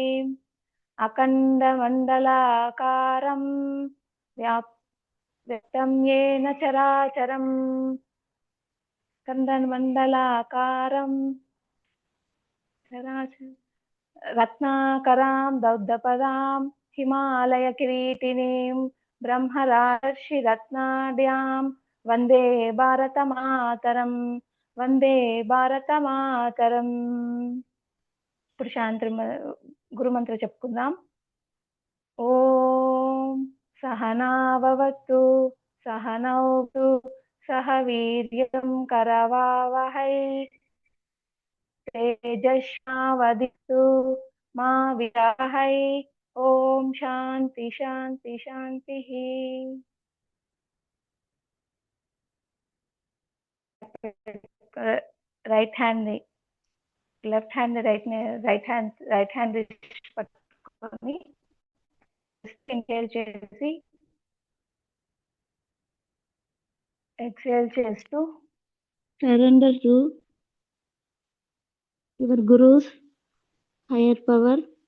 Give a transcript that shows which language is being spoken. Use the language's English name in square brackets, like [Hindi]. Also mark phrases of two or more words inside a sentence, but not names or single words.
[Sanskrit] अखण्डमण्डलाकारं व्याप्तं येन चराचरं खण्डमण्डलाकारं चराचरं रत्नाकरां दौग्धपदां हिमालयकिरीटिनीं ब्रह्मरार्षिरत्नाढ्यां वन्दे भारतमातरं वन्दे भारतमातरं. [Telugu] ఇప్పుడు శాంతి గురుమంత్రం చెప్పుకుందాం. [Sanskrit] ఓం సహనావవతు సహనౌ సహ వీర్యం కరవావహై तेजस्विनावधीतु मा विद्विषावहै. ओम शांति शांति शांति. [English] right hand left hand right hand పట్టుకొని ఇన్హేల్ చేసి ఎక్స్హేల్ చేస్తూ surrender to your gurus higher power.